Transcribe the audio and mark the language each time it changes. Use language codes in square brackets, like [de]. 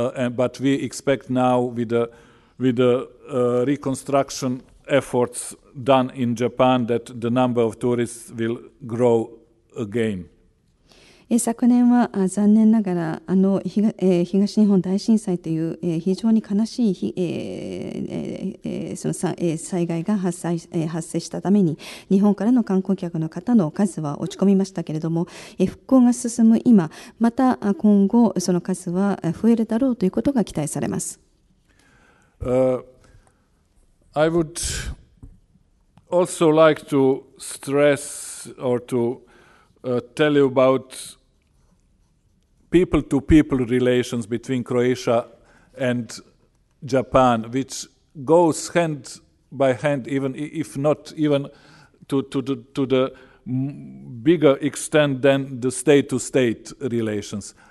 [en] but we expect now with the reconstruction efforts done in Japan that the number of tourists will grow again. [ja] 昨年は残念ながら東日本大震災という非常に悲しいその災害が発生したために日本からの観光客の方の数は落ち込みましたけれども、復興が進む今また今後その数は増えるだろうということが期待されます。 [en] I would also like to stress or to tell you about people-to-people relations between Croatia and Japan, which goes hand by hand, even if not even to the bigger extent than the state-to-state relations.